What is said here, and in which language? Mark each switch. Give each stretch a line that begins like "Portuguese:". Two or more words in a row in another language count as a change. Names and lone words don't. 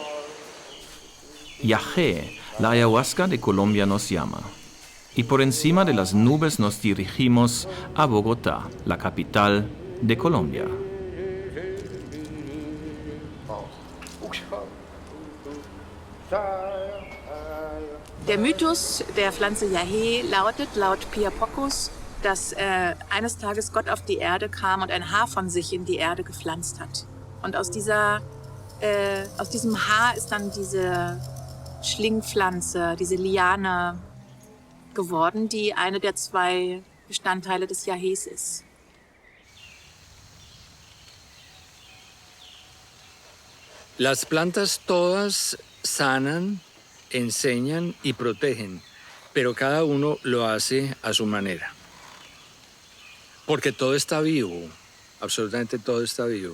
Spanish: Yajé, la ayahuasca de Colombia nos llama. Y por encima de las nubes nos dirigimos a Bogotá, la capital de Colombia.
German: Der Mythos der Pflanze Yahé lautet laut Pia Pockus, dass eines Tages Gott auf die Erde kam und ein Haar von sich in die Erde gepflanzt hat. Und aus diesem Haar ist dann diese Schlingpflanze, diese Liane geworden, die eine der 2 Bestandteile des Yahés ist.
Spanish: Las plantas todas sanan, enseñan y protegen, pero cada uno lo hace a su manera. Porque todo está vivo, absolutamente todo está vivo.